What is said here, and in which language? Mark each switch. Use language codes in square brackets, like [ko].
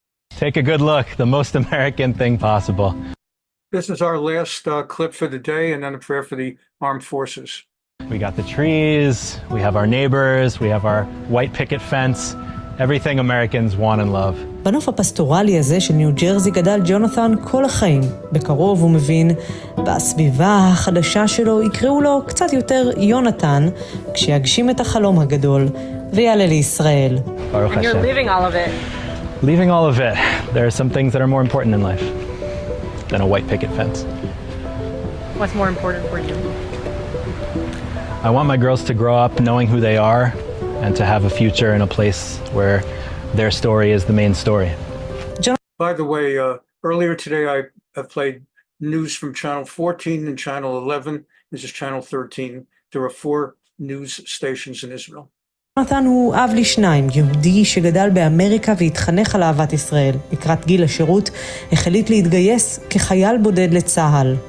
[en] Take a good look, the most American thing possible. This is our last clip for the day, and then a prayer for the armed forces. We got the trees, we have our neighbors, we have our white picket fence, everything Americans want and love. [he] בנוף הפסטורלי הזה של ניו ג'רזי גדל ג'ונתן כל החיים. בקרוב הוא מבין, בסביבה החדשה שלו יקראו לו קצת יותר יונתן, כשיגשים את החלום הגדול ויעלה לישראל. Baruch [en] And you're [he] Hashem. [en] leaving all of it. Leaving all of it. There are some things that are more important in life than a white picket fence. What's more important for you? I want my girls to grow up knowing who they are and to have a future in a place where their story is the main story. By the way, earlier today I played news from Channel 14 and Channel 11. This is Channel 13. There are 4 news stations in Israel. [he] יונתן הוא אב לשניים, יהודי שגדל באמריקה והתחנך על אהבת ישראל. לקראת גיל השירות החליט להתגייס כחייל בודד לצה"ל.